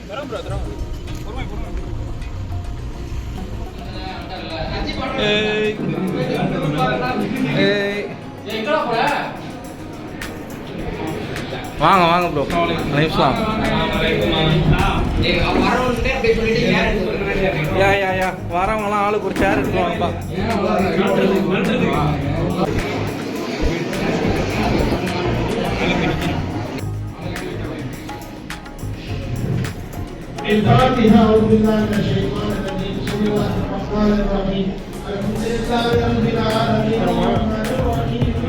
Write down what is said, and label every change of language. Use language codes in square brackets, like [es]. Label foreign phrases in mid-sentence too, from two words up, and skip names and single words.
[ta] வாங்க வாங்க ப்ரோ நிமிஷம் யா வரவங்களாம் ஆளுக்கு ஒரு சேர் எடுத்துருவாங்கப்பா [ar] الفاتحة أعوذ بالله من الشيطان الرجيم بسم الله الرحمن الرحيم الحمد لله رب العالمين الرحمن الرحيم